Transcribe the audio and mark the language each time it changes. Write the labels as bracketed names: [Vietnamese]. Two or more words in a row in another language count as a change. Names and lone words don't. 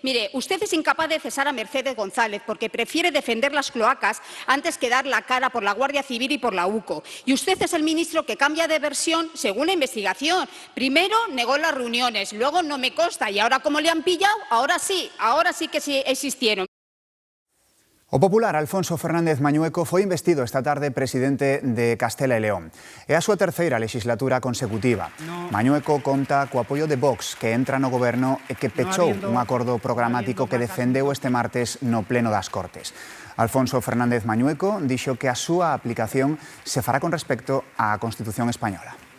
[Spanish] Mire, usted es incapaz de cesar a Mercedes González porque prefiere defender las cloacas antes que dar la cara por la Guardia Civil y por la UCO. Y usted es el ministro que cambia de versión según la investigación. Primero negó las reuniones, luego no me consta y ahora como le han pillado, ahora sí que sí existieron. [Galician] O popular Alfonso Fernández Mañueco foi investido esta tarde presidente de Castela e León. É a súa terceira legislatura consecutiva. Mañueco conta co apoio de Vox, que entra no goberno e que pechou un acordo programático que defendeu este martes no Pleno das Cortes. Alfonso Fernández Mañueco dixo que a súa aplicación se fará con respecto á Constitución española.